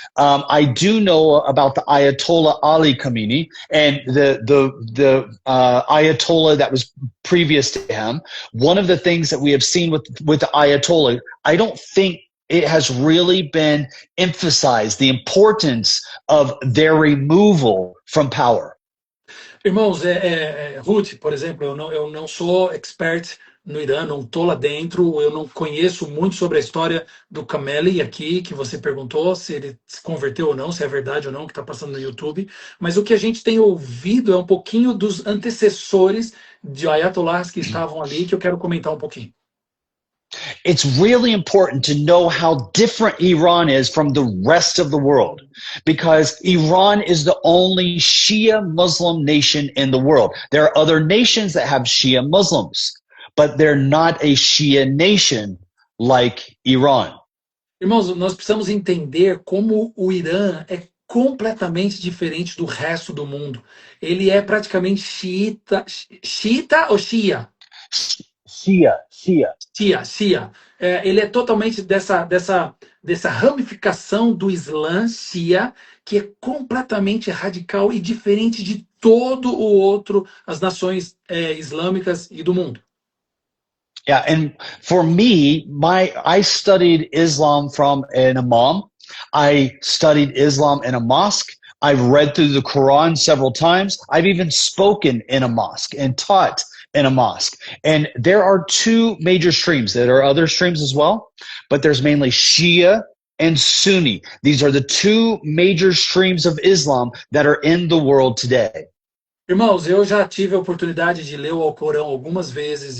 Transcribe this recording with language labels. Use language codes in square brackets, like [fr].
[en] I do know about the Ayatollah Ali Khamenei and the Ayatollah that was previous to him. One of the things that we have seen with the Ayatollah, I don't think it has really been emphasized, the importance of their removal from power. [pt] Irmãos, Ruth, por exemplo, eu não sou expert no Irã, não estou lá dentro, eu não conheço muito sobre a história do Khamenei aqui, que você perguntou se ele se converteu ou não, se é verdade ou não, que está passando no YouTube, mas o que a gente tem ouvido é um pouquinho dos antecessores de Ayatollahs que estavam ali, que eu quero comentar um pouquinho. [en] It's really important to know how different Iran is from the rest of the world, because Iran is the only Shia Muslim nation in the world. There are other nations that have Shia Muslims, but they're not a Shia nation like Iran. [pt] Irmãos, nós precisamos entender como o Irã é completamente diferente do resto do mundo. Ele é praticamente xiita ou shia? Shia. Shia. Ele é totalmente dessa ramificação do Islã, Shia, que é completamente radical e diferente de todo o outro, as nações islâmicas e do mundo. [en] Yeah, and for me, I studied Islam from an imam. I studied Islam in a mosque. I've read through the Quran several times. I've even spoken in a mosque and taught in a mosque. And there are two major streams. There are other streams as well, but there's mainly Shia and Sunni. These are the two major streams of Islam that are in the world today. [pt] Irmãos, eu já tive a oportunidade de ler o Alcorão algumas vezes.